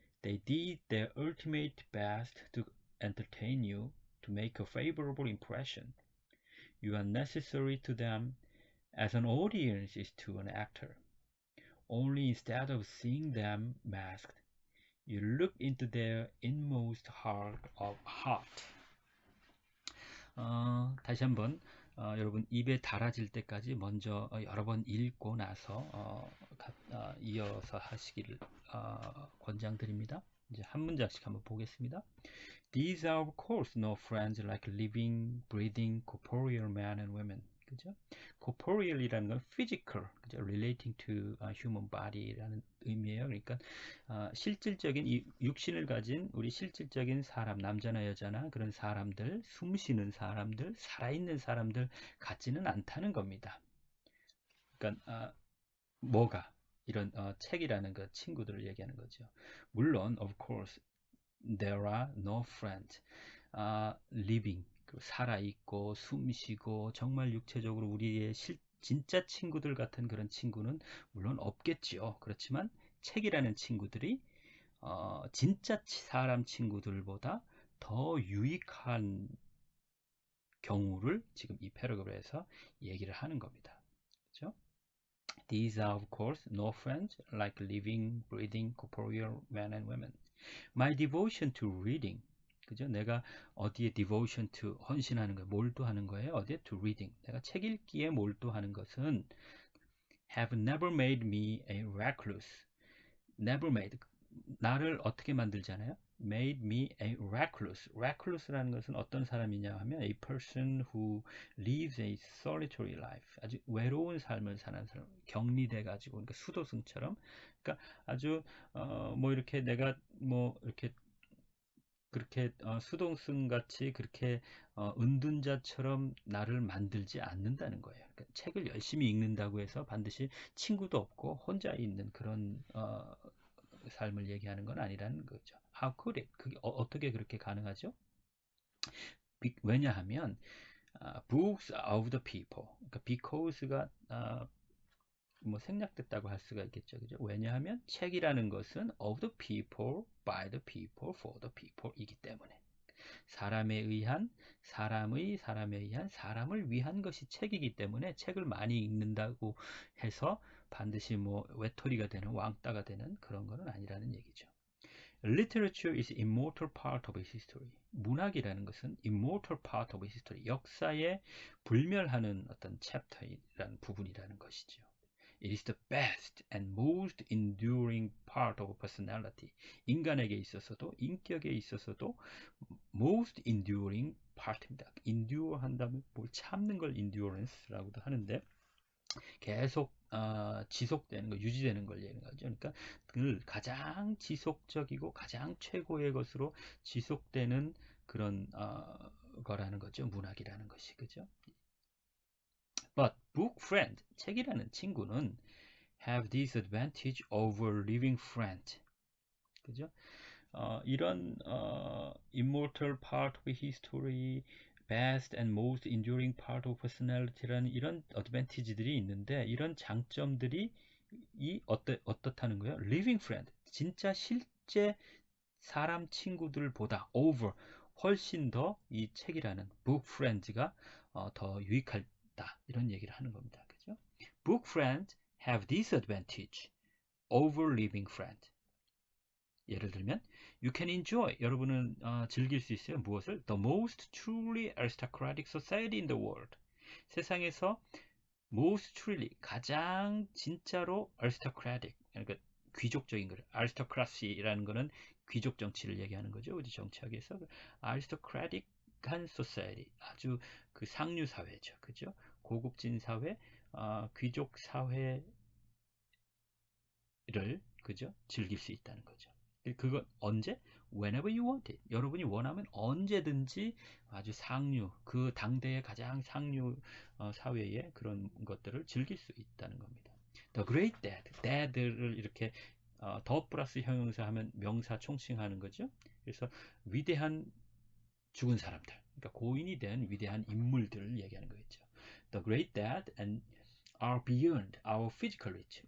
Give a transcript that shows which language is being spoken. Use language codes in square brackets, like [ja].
[en] They did their ultimate best to entertain you, to make a favorable impression. You are necessary to them as an audience is to an actor. Only instead of seeing them masked, you look into their inmost heart of heart. [ko] 다시 한번 여러분 입에 달아질 때까지 먼저 여러 번 읽고 나서 이어서 하시기를 권장드립니다. 이제 한 문장씩 한번 보겠습니다. [en] These are of course no friends like living, breathing, corporeal men and women. [ko] 그죠? corporeal이라는 건 physical, 그죠? [en] relating to human body라는 [ko] 의미예요. 그러니까 실질적인 이 육신을 가진 우리 실질적인 사람, 남자나 여자나 그런 사람들, 숨쉬는 사람들, 살아있는 사람들 같지는 않다는 겁니다. 그러니까 뭐가 이런 책이라는 그 친구들을 얘기하는 거죠. 물론 [en] of course there are no friends living, [ko] 살아있고 숨쉬고 정말 육체적으로 우리의 진짜 친구들 같은 그런 친구는 물론 없겠지요. 그렇지만 책이라는 친구들이 진짜 사람 친구들보다 더 유익한 경우를 지금 이 패러그래프에서 얘기를 하는 겁니다. 그렇죠? [en] These are of course no friends like living, breathing, corporeal men and women. My devotion to reading. [ko] 그죠? 내가 어디에 [en] devotion to [ko] 헌신하는 거예요? 몰두하는 거예요? 어디에 [en] to reading. [ko] 내가 책 읽기에 몰두하는 것은 [en] have never made me a recluse. never made. [ko] 나를 어떻게 만들잖아요? [en] made me a recluse. [ko] recluse라는 것은 어떤 사람이냐 하면 [en] a person who lives a solitary life. [ko] 아주 외로운 삶을 사는 사람. 격리돼 가지고 그러니까 수도승처럼 그러니까 아주 뭐 이렇게 내가 뭐 이렇게 그렇게 수동승 같이 그렇게 은둔자처럼 나를 만들지 않는다는 거예요. 그러니까 책을 열심히 읽는다고 해서 반드시 친구도 없고 혼자 있는 그런 삶을 얘기하는 건 아니라는 거죠. [en] How could it? [ko] 그게 어떻게 그렇게 가능하죠? 왜냐하면 [en] books of the people. [ko] 그러니까 because가 뭐 생략됐다고 할 수가 있겠죠. 그죠? 왜냐하면 책이라는 것은 [en] of the people, by the people, [ko] for the people 이기 때문에 사람에 의한, 사람에 의한, 사람을 위한 것이 책이기 때문에 책을 많이 읽는다고 해서 반드시 뭐 외톨이가 되는 왕따가 되는 그런 거는 아니라는 얘기죠. [en] Literature is immortal part of history. [ko] 문학이라는 것은 [en] immortal part of history. [ko] 역사에 불멸하는 어떤 챕터라는 부분이라는 것이죠. [en] It is the best and most enduring part of personality. [ko] 인간에게 있어서도 인격에 있어서도 [en] most enduring part [ko] 입니다. endure 한다면 뭘 참는 걸 endurance라고도 하는데 계속 지속되는 거, 유지되는 걸 얘기하는 거죠. 그러니까 그 가장 지속적이고 가장 최고의 것으로 지속되는 그런 거라는 거죠. 문학이라는 것이 그죠. [en] But book friend, [ko] 책이라는 친구는 [en] have this advantage over living friend. [ko] 그죠? 이런 [en] immortal part of history, best and most enduring part of personality [ko] 라는 이런 advantage들이 있는데 이런 장점들이 어떻다는 거예요? living friend, 진짜 실제 사람 친구들보다 over, 훨씬 더 이 책이라는 book friends가 더 유익하다 이런 얘기를 하는 겁니다. 그죠? [en] book friends have this advantage over living friend. [ko] 예를 들면 [en] you can enjoy, [ko] 여러분은 즐길 수 있어요. 무엇을? [en] the most truly aristocratic society in the world. [ko] 세상에서 [en] most truly, [ko] 가장 진짜로 aristocratic, 그러니까 귀족적인 거를 aristocracy라는 거는 귀족 정치를 얘기하는 거죠. 우리 정치학에서 aristocratic한 society, 아주 그 상류 사회죠. 그죠? 고급진 사회, 귀족 사회를 그죠? 즐길 수 있다는 거죠. 그거 언제? [en] Whenever you want it. [ko] 여러분이 원하면 언제든지 아주 상류, 그 당대의 가장 상류 사회의 그런 것들을 즐길 수 있다는 겁니다. [en] The Great Dead. [ko] Dead를 이렇게 더 플러스 형용사 하면 명사 총칭하는 거죠. 그래서 위대한 죽은 사람들, 그러니까 고인이 된 위대한 인물들을 얘기하는 거겠죠. [en] The Great Dead and are beyond our physical reach.